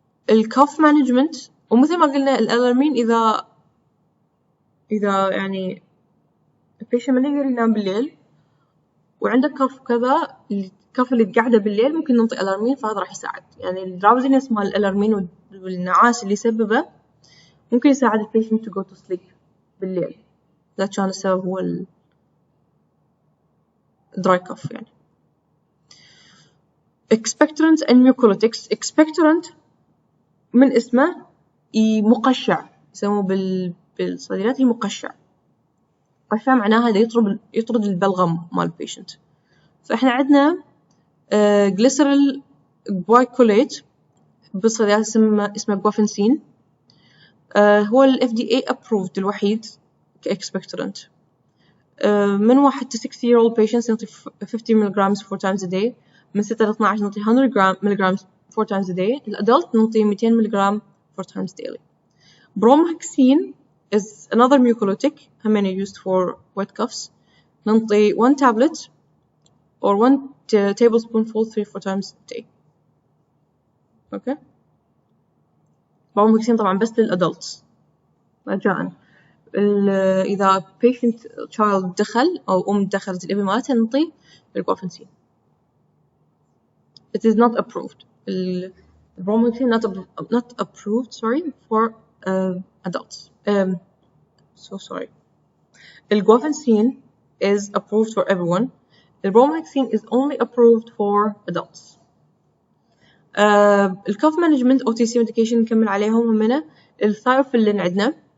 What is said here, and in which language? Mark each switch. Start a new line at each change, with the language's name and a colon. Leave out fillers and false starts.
Arabic: الكوف مانجمنت، ومثل ما قلنا الألارمين إذا يعني البيشنت ما يقدر ينام بالليل وعنده كف كذا، الكف اللي قاعدة بالليل ممكن ننطي ألارمين، فهذا راح يساعد. يعني الدراوزينس مال الألارمين والنعاس اللي يسببه ممكن يساعد البيشنت
English: to go to sleep
Arabic: بالليل إذا كان السبب هو dry cough. يعني
English: expectorant and mucolytics.
Arabic: expectorant من اسمه مقشع، يسموه بالصيدليات مقشع. قشع معناها يطرد البلغم مال البيشنت. فإحنا عندنا glycerol glycolate بالصيدليات اسمه جوافنسين. هو ال FDA approved الوحيد كإكسبكتورنت. من
English: 1 to 60-year-old patients
Arabic: نعطي
English: 50 milligrams 4 times a day.
Arabic: من 6 ل 12 نعطي
English: 100 milligrams 4 times a day.
Arabic: الأدلت نعطي
English: 200 milligram 4 times daily. Bromohexine is another mucolytic,
Arabic: همين
English: used for wet coughs.
Arabic: نعطي
English: 1 tablet or 1 tablespoonful 3-4 times a day. Okay.
Arabic: bromohexine طبعا بس للأدلتس رجاءً. إذا patient child دخل أو دخلت الإبن مالتها نعطي الجوافنسين.
English: It is not approved. bromohexine not approved, for adults. So sorry. الجوافنسين is approved for everyone. The bromohexine is only approved for adults.
Arabic: ال
English: cough management OTC medication
Arabic: نكمل عليهم همنا. الثايوفيلين عندنا.